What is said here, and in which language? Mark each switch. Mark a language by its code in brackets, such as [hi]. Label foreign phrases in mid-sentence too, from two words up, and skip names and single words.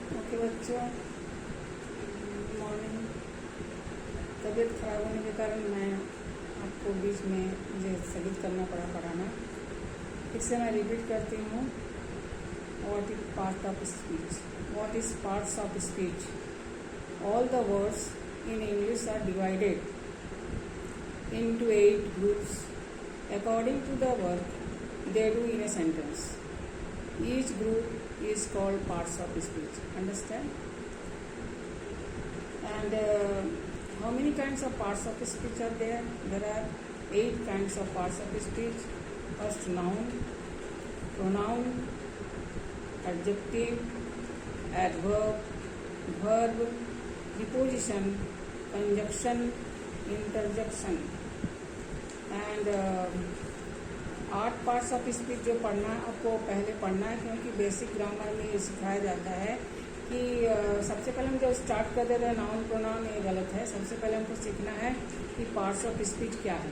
[hi] ओके बच्चों, मॉर्निंग। तबीयत ख़राब होने के कारण मैं आपको बीच में मुझे स्थगित करना पड़ा पढ़ाना। फिर से मैं रिपीट करती हूँ, [en] What is part of speech. What is parts of speech? All the words in English are divided into 8 groups according to the work they do in a sentence. Each group is called parts of speech. Understand? And how many kinds of parts of speech are there? There are 8 kinds of parts of speech. First, noun, pronoun, adjective, adverb, verb, preposition, conjunction, interjection. and 8 parts of speech [hi] जो पढ़ना आपको पहले पढ़ना है, क्योंकि [en] basic grammar [hi] में ये सिखाया जाता है कि सबसे पहले हम जो स्टार्ट कर देते हैं [en] noun pronoun, [hi] ये गलत है। सबसे पहले हमको सीखना है कि [en] parts of speech [hi] क्या है।